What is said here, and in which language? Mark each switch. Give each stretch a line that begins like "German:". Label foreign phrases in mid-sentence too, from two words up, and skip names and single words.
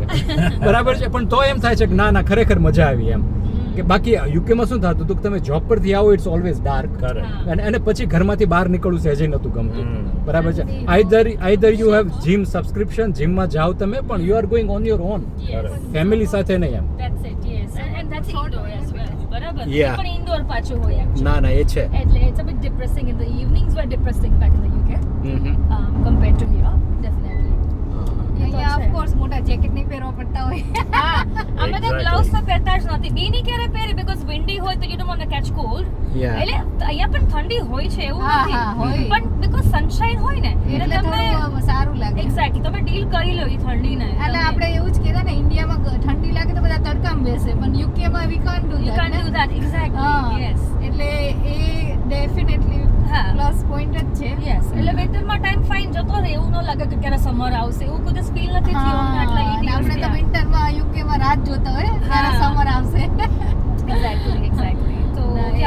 Gujarati: બરાબર છે, પણ તો એમ થાય છે કે ના ખરેખર મજા આવી એમ. કે બાકી યુકેમાં શું થતું હતું કે તમે જોબ પરથી આવો,
English: it's always dark,
Gujarati: અને પછી ઘરમાંથી બહાર નીકળવું સહેજે નહોતું ગમતું. બરાબર છે.
English: Either you have gym subscription,
Gujarati: જીમમાં જાઓ તમે, પણ
English: you are going on your own,
Gujarati: ફેમિલી સાથે નહીં એમ.
English: That's it, yes. And that's indoor as well.
Gujarati: બરાબર.
English: Yeah.
Gujarati: પણ indoor પાછું હોય actually. ના એ છે.
English: એટલે it's a bit depressing. In the evenings were depressing back in the UK compared to here, definitely.
Gujarati: અહીંયા
English: of course
Gujarati: મોટા જેકેટ નહીં પહેરવા પડતા હોય. અમે તો ગ્લવ્સ તો પહેરતા જ નથી. બીની ક્યારે પહેરી
English: because windy
Gujarati: હોય તો
English: you don't want to catch cold.
Gujarati: એટલે અહીંયા પણ ઠંડી હોય છે એવું નથી, પણ
English: because sunshine
Gujarati: હોય ને એટલે તમને લાગે. એક્ઝેક્ટલી તમે ડીલ કરી લો ઈ ઠંડીને એટલે આપણે એવું જ કહેતા ને ઇન્ડિયામાં ઠંડી લાગે તો બધા તડકામાં બેસે પણ યુકેમાં
English: we can't do you can't do that exactly yes
Gujarati: એટલે એ ડેફિનેટલી હા.
English: plus point
Gujarati: જ છે. yes એટલે વિન્ટરમાં
English: time fine
Gujarati: જતો રહે એવું ન લાગે કે ક્યારે સમર આવશે એવું કોઈ ફીલ નથી થયું અમને આટલા 8 અને આપણે તો years વિન્ટરમાં યુકેમાં રાત જોતા હોય ત્યારે હા. સમર આવશે. એક્ઝેક્ટલી તો ના, એ-